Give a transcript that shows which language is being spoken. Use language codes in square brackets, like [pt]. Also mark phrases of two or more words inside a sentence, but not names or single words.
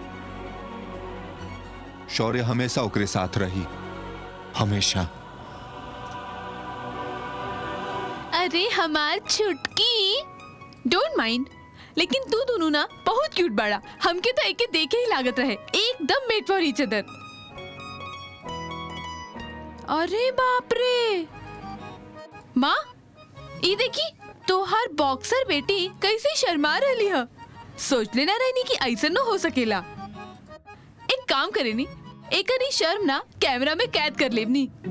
[bho] शौर्य हमेशा ओकरे साथ रही, हमेशा। अरे हमार छुटकी, [en] don't mind, [bho] लेकिन तू दोनों ना बहुत क्यूट बाड़ा। हमके तो एके देखे ही लागत रहे, एकदम [en] made for each other. [bho] अरे बाप रे माँ, ये देखी तोहार बॉक्सर बेटी कैसे शर्मा रही है। सोच लेना रहनी कि ऐसा न हो सकेला। एक काम करे नी, एक शर्म ना कैमरा में कैद कर लेवनी।